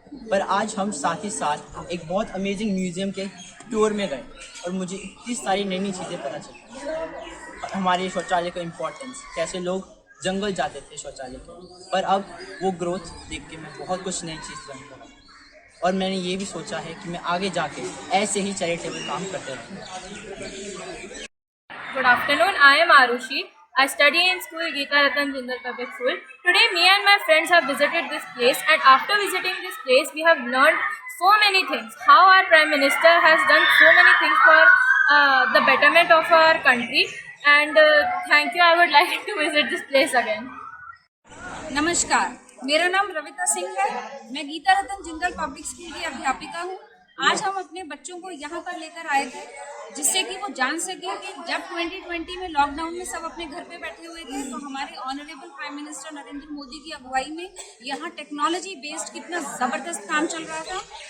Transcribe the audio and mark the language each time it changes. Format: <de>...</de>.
<hi>पर आज हम साथ ही साथ एक बहुत अमेजिंग म्यूज़ियम के टूर में गए और मुझे इतनी सारी नई नई चीज़ें पता चली। हमारे शौचालय का इम्पोर्टेंस, कैसे लोग जंगल जाते थे शौचालय के, पर अब वो ग्रोथ देख के मैं बहुत कुछ नई चीज़ बन रहा और मैंने ये भी सोचा है कि मैं आगे जाके ऐसे ही चैरिटेबल काम करते रहूँ।</hi> <en>Good afternoon, I am Arushi. I study in school Geeta Ratan Jindal Public School. Today me and my friends have visited this place, and after visiting this place we have learned so many things. How our Prime Minister has done so many things for the betterment of our country, and thank you. I would like to visit this place again.</en> <hi>नमस्कार, मेरा नाम रविता सिंह है। मैं गीता रतन Jindal public school की अध्यापिका हूँ। आज हम अपने बच्चों को यहाँ पर लेकर आए थे जिससे कि वो जान सके कि जब 2020 में लॉकडाउन में सब अपने घर पे बैठे हुए थे तो हमारे honourable prime minister Narendra Modi की अगुवाई में यहाँ टेक्नोलॉजी बेस्ड कितना ज़बरदस्त काम चल रहा था।</hi>